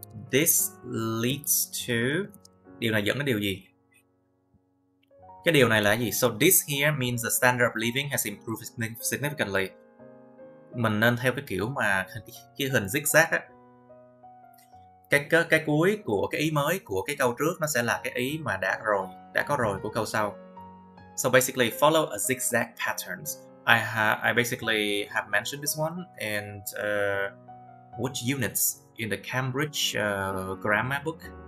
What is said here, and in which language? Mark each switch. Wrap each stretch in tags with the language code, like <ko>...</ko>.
<en>This leads to,</en> <vi>điều này dẫn đến điều gì? Cái điều này là gì?</vi> <en>So this here means the standard of living has improved significantly.</en> <vi>Mình nên theo cái kiểu mà cái hình zigzag á. Cái cuối của cái ý mới của cái câu trước nó sẽ là cái ý mà đã có rồi của câu sau.</vi> <en>So basically follow a zigzag patterns. I basically have mentioned this one and which units in the Cambridge grammar book.</en>